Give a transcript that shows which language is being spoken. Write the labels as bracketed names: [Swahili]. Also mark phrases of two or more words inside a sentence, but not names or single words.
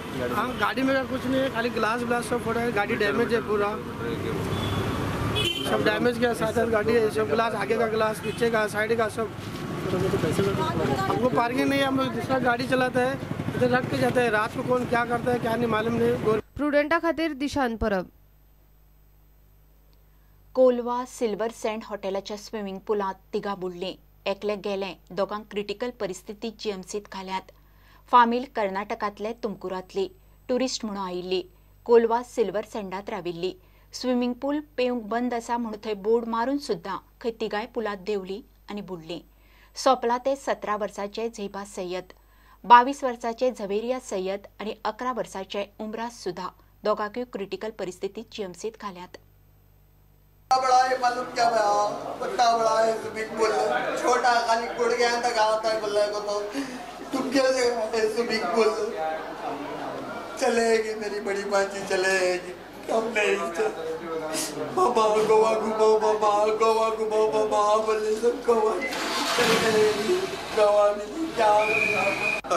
[Hindi] हाँ, गाड़ी में कुछ नहीं है, खाली ग्लास सब फोड़ा है। गाड़ी डैमेज है, पूरा सब डैमेज किया। 7-8 गाड़ी है, सब ग्लास, आगे का ग्लास, पीछे का, साइड का सब। हमको पार्किंग नहीं है, हम लोग दूसरा गाड़ी चलाता है, इधर रख के जाता है। रात को कौन क्या करता है क्या नहीं मालूम नहीं। [Konkani] प्रुडेंटा खातीर दिशान परब। कोलवा सिल्वर सँड हॉटेलाच्या [English] swimming poolant [Konkani] तिगा बुडलीं, एकले गेले, दोगांक क्रिटिकल परिस्थितीत GMCत घाल्यात। फामील कर्नाटकांतले तुमकुरांतली, टुरिस्ट म्हणून आयिल्ली, कोलवा सिल्वर सँडात राविल्ली। [English] swimming pool [Konkani] पेवंक बंद आसा म्हणून थंय बोर्ड मारून सुद्दां खंय तिगाय पुलांत देंवली आनी बुडलीं। सोंपला ते 17 वर्साचे झैबा सय्यद, 22 वर्साचे झवेरिया सय्यद आनी 11 वर्साचे उमराज सुधा दोगांकूय क्रिटिकल परिस्थितीत GMCत घाल्यात। [Hindi] बड़ा है मालूम क्या बड़ा बड़ा है [English] swimming pool, [Hindi] छोटा खाली गुड़गे तक आता है बोलने को। तो तुम कैसे है [English] swimming pool [Hindi] चलेगी, मेरी बड़ी बाजी चलेगी। हम नहीं मामा गोवा घुमाओ, मामा गोवा घुमाओ, मामा बोले सब गोवा क्या।